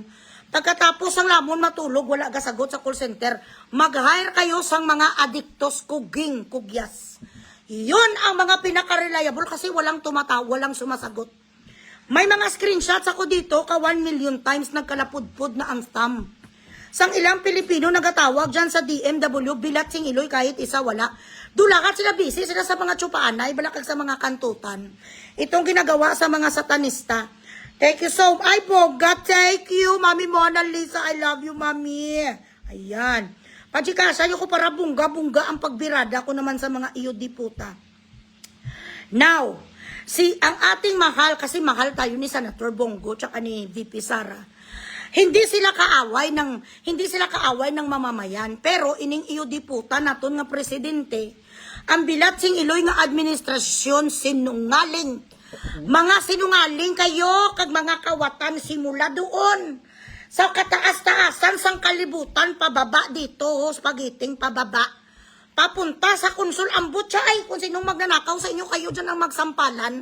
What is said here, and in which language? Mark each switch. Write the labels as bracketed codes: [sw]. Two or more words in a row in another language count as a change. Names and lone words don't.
[hil] Pagkatapos ang lamon matulog, wala gasagot sa call center, mag-hire kayo sang mga adiktos, kugyas. [tl] Yun ang mga pinaka-reliable kasi walang walang sumasagot. May mga screenshots ako dito, ka 1 [en] million times [tl] nagkalapudpud na ang thumb. [hil] Sang ilang Pilipino nagatawag dyan sa DMW, bilat sing iloy kahit isa wala. Dulakat sila busy, sila sa mga tsupaanay, balakag sa mga kantutan. [tl] Itong ginagawa sa mga satanista. [en] Thank you so much. Ay, Boga, thank you. Mami Mona Lisa, I love you, Mami. [tl] Ayan. Pachikasa nyo ko para bungga-bungga ang pagbirada ko naman sa mga iyo diputa. Now, ang ating mahal, kasi mahal tayo ni Senator Bongo tsaka ni VP Sara. Hindi sila kaaway ng mamamayan, [hil] pero ining iyo diputa naton nga presidente, ang bilat sing iloy nga administrasyon sinungaling. Mga sinungaling kayo kag mga kawatan simula doon. Sa kataas-taasan sang kalibutan, pababa dito, spagiting pababa. [tl] Papunta sa konsul ambot siya ay kung sinong magnanakaw sa inyo, kayo dyan ang magsampalan.